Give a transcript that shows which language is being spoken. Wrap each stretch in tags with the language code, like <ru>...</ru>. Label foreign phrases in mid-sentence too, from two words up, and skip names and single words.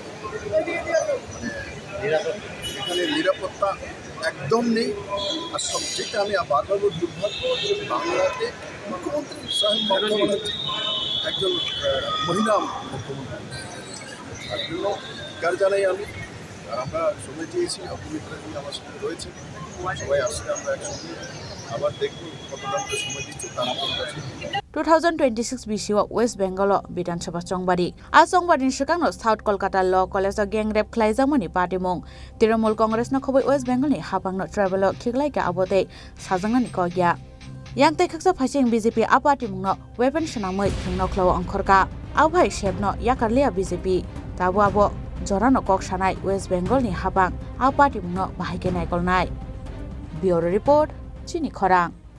<bn>এখানে নিরাপত্তা একদম নেই আর সবচেয়ে আমি বারবার দুর্ভাগ্য যে বাংলাতে মুখ্যমন্ত্রী সাহেব মমতা ব্যানার্জি একজন মহিলা মুখ্যমন্ত্রী তার জন্য কার জানাই আমি আমরা সময় চেয়েছি অপমিত্রাজি আমার সঙ্গে রয়েছে সবাই আসলে আমরা একসঙ্গে আবার দেখব কতটা সময় দিচ্ছে তার কাছে</bn> <trp>2026 BC West Bengal Bidansabha Chongbari a Chongbari Shikang South Kolkata Law College gengrep khlaijamani party mong Trinamool Congress na khoboi West Bengal ni hapang no travel khiklai ka abote sajangnani kogya yang te khaksa phasing BJP a party mong no weapon shanamoi thingno khlo angkhorka abhai shebno yakarlia BJP tabo abo jorano kok sanai West Bengal ni hapang a party mong no bahike naikol nai</trp> <en>Bureau Report</en> <trp>Chini Khorang</trp>